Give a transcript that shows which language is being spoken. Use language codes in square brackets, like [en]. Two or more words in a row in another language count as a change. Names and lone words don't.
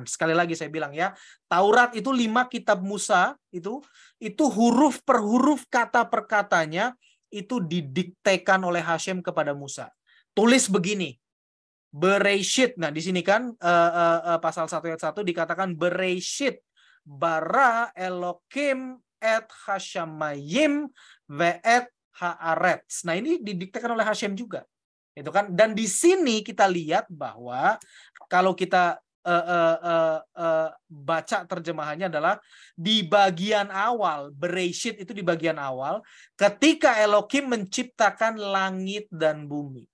[id] Sekali lagi saya bilang ya, Taurat itu 5 kitab Musa, itu huruf per huruf, kata per katanya itu didiktekan oleh Hashem kepada Musa. Tulis begini, Bereshit. Nah, di sini kan pasal 1 ayat 1 dikatakan [he] בראשית ברא אלקים את השמים ואת הארץ. [id] Nah, ini didiktekan oleh Hashem juga. Itu kan, dan di sini kita lihat bahwa kalau kita baca terjemahannya adalah di bagian awal, Bereshit itu di bagian awal, ketika Elohim menciptakan langit dan bumi.